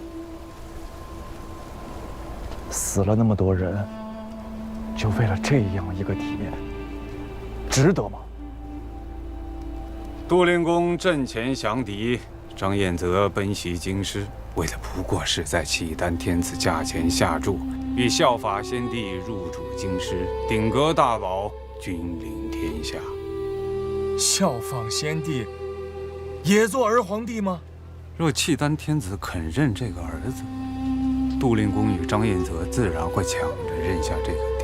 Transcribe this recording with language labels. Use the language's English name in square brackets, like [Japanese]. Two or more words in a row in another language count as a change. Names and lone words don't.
[Chinese] 死了那么多人，就为了这样一个体面，值得吗？杜令公阵前降敌，张彦泽奔袭京師，为的不過是在契丹天子駕前下注，以效法先帝入主京師，鼎革大寶，君臨天下。效仿先帝，也做兒皇帝嗎？若契丹天子肯認這個兒子，杜令公與張彦澤自然會搶着認下這個爹。